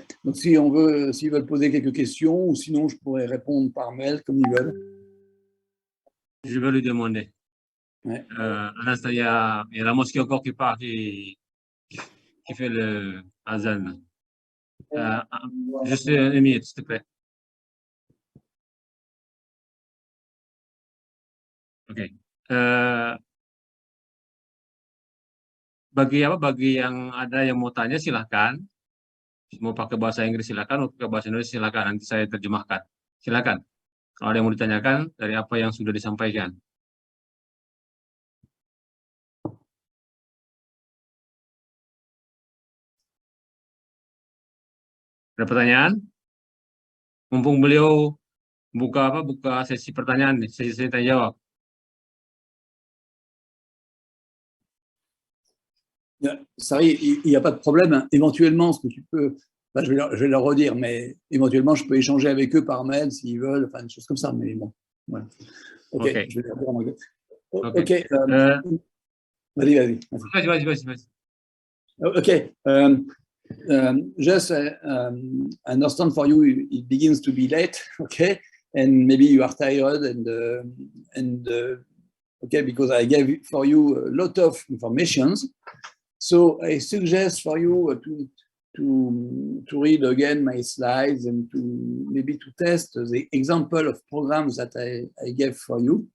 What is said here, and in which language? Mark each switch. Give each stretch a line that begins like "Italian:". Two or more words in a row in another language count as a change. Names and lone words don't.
French: Donc, si on veut, s'ils veulent poser quelques questions, ou sinon, je pourrais répondre par mail comme ils veulent. Je vais lui demander. Ouais. À l'instant, il y a la mosquée encore qui part, qui fait le azan. Juste une minute, s'il te plaît.
Indonesian: Oke. Bagi yang ada yang mau tanya silahkan. Mau pakai bahasa Inggris silahkan, mau pakai bahasa Indonesia silahkan. Nanti saya terjemahkan. Silahkan. Kalau ada yang mau ditanyakan dari apa yang sudah disampaikan. Ada pertanyaan? Mumpung beliau buka sesi pertanyaan, sesi tanya jawab.
French: Ça, il n'y a pas de problème. Éventuellement, ce que tu peux, enfin, je vais leur redire, mais éventuellement, je peux échanger avec eux par mail s'ils veulent, enfin, des choses comme ça. Mais bon, voilà. Ok, Ok. je vais leur dire en anglais. Ok. Ok, vas-y. Vas-y.
English: Ok, just understand for you, it begins to be late, okay, and maybe you are tired, and okay, because I gave for you a lot of informations. So I suggest for you to read again my slides and to maybe to test the example of programs that I gave for you.